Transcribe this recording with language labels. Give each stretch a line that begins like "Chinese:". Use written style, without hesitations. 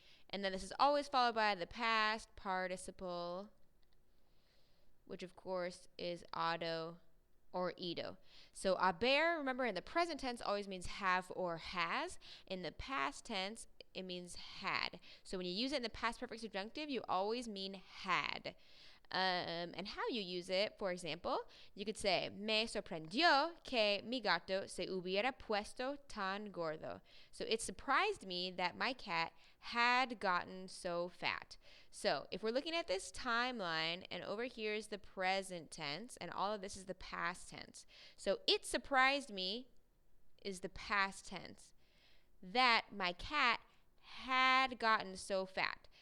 English: And then this is always followed by the past participle, which of course is auto or ido. So haber, remember, in the present tense always means have or has. In the past tense, it means had. So when you use it in the past perfect subjunctive, you always mean had. And how you use it, for example, you could say,
Spanish: me sorprendió que mi gato se hubiera puesto tan gordo.
English: So it surprised me that my cat had gotten so fat. So if we're looking at this timeline, and over here is the present tense, and all of this is the past tense. So it surprised me is the past tense. That my cat had gotten so fat.